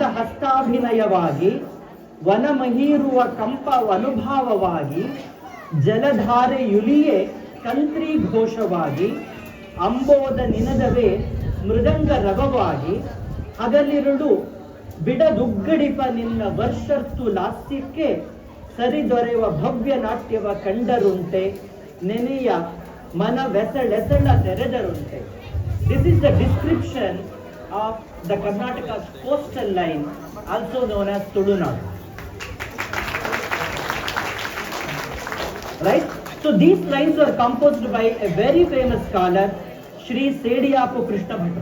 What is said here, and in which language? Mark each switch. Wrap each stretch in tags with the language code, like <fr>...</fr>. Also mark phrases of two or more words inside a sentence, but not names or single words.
<kn>ಹಸ್ತಾಭಿನಯವಾಗಿ, ವನಮಹೀರುವ ಕಂಪ ಅನುಭಾವವಾಗಿ, ಜಲಧಾರೆಯುಲಿಯೇ ಕಂತ್ರಿ ಘೋಷವಾಗಿ, ಅಂಬೋದ ನಿನದವೇ ಮೃದಂಗ ರವವಾಗಿ, ಹಗಲಿರುಳು ಬಿಡದುಗ್ಗಡಿಪ ನಿನ್ನ ವರ್ಷರ್ತು ಲಾಸ್ಯಕ್ಕೆ, ಸರಿದೊರೆಯುವ ಭವ್ಯ ನಾಟ್ಯವ ಕಂಡರುಂಟೆ, ನೆನೆಯ ಮನವೆಸಳೆಸಳ ತೆರೆದರುಂಟೆ.</kn> <en>This is the description of the Karnataka's coastal line, also known as Tudunadu. Right? So these lines were composed by a very famous scholar, Shri Sediyapu Krishna Bhatta.</en>